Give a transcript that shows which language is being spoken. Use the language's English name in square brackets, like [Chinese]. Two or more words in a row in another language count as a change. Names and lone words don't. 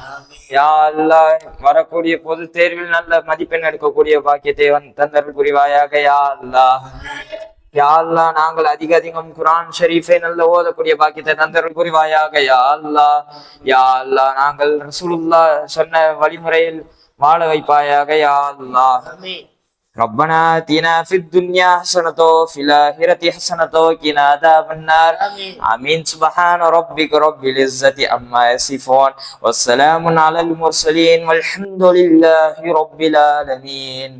[Tamil] யா அல்லாஹ், வரக்கூடிய பொது தேர்வில் நல்ல மதிப்பெண் எடுக்கக்கூடிய பாக்கியத்தை தந்தருள் புரிவாயாக யா அல்லாஹ். யா அல்லாஹ், நாங்கள் அதிகம் குர்ஆன் ஷரீஃபை நல்ல ஓதக்கூடிய பாக்கியத்தை தந்தருள் புரிவாயாக யா அல்லாஹ். யா அல்லாஹ், நாங்கள் ரசூலுல்லாஹ் சொன்ன வழிமுறையில் வாழ வைப்பாயாக யா அல்லாஹ். [Arabic] ربنا آتنا في الدنيا حسنة وفي الآخرة حسنة وقنا عذاب النار. آمين. سبحان ربك رب العزة عما يصفون والسلام على المرسلين والحمد لله رب العالمين.